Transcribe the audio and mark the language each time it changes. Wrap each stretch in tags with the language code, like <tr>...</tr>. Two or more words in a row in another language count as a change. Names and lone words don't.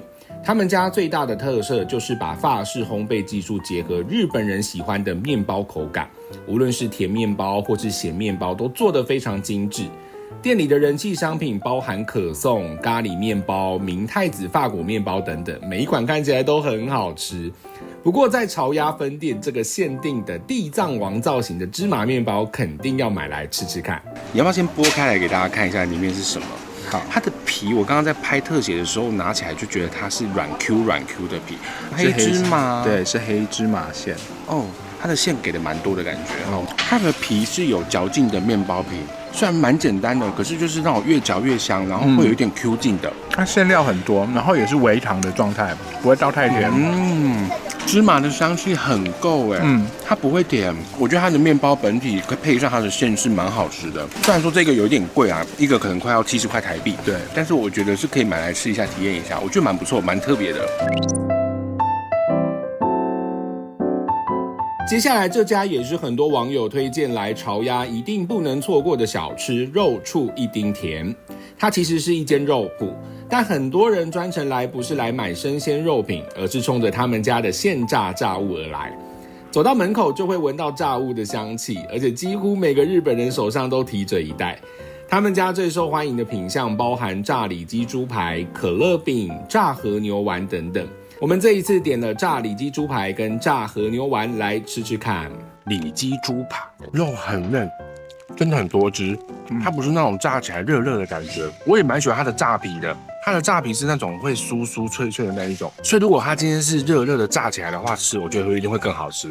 <zh>他們家最大的特色就是把法式烘焙技術結合日本人喜歡的麵包口感，無論是甜麵包或是鹹麵包都做得非常精緻。店裡的人氣商品包含可頌、咖喱麵包、明太子法國麵包等等，每一款看起來都很好吃。不過在潮鴨分店，這個限定的地藏王造型的芝麻麵包肯定要買來吃吃看。你要不要先剝開來給大家看一下裡面是什麼？好，它的皮我剛剛在拍特寫的時候拿起來就覺得它是軟 Q 的皮，黑芝麻，對，是黑芝麻餡哦。它的餡給的蠻多的感覺哦。它的皮是有嚼勁的麵包皮，雖然蠻簡單的，可是就是讓我越嚼越香，然後會有一點 Q 勁的。它餡料很多，然後也是微糖的狀態，不會到太甜。芝麻的香氣很夠哎，它不會甜。我覺得它的麵包本體配上它的餡是蠻好吃的。雖然說這個有點貴啊，一個可能快要70塊台幣，對，但是我覺得是可以買來吃一下，體驗一下，我覺得蠻不錯，蠻特別的。接下來這家也是很多網友推薦來潮鴨一定不能錯過的小吃——肉處一丁甜。它其實是一間肉鋪，但很多人專程來不是來買生鮮肉品，而是衝着他們家的現炸炸物而來。走到門口就會聞到炸物的香氣，而且幾乎每個日本人手上都提着一袋。他們家最受歡迎的品項包含炸里脊豬排、可樂餅、炸和牛丸等等。我們這一次點了炸里脊豬排跟炸和牛丸來吃吃看。里脊豬排肉很嫩，真的很多汁，它不是那种炸起來熱熱的感覺。我也蠻喜歡它的炸皮的，它的炸皮是那種會酥酥脆脆的那一種，所以如果它今天是熱热的炸起來的話吃，我覺得一定會更好吃。</zh>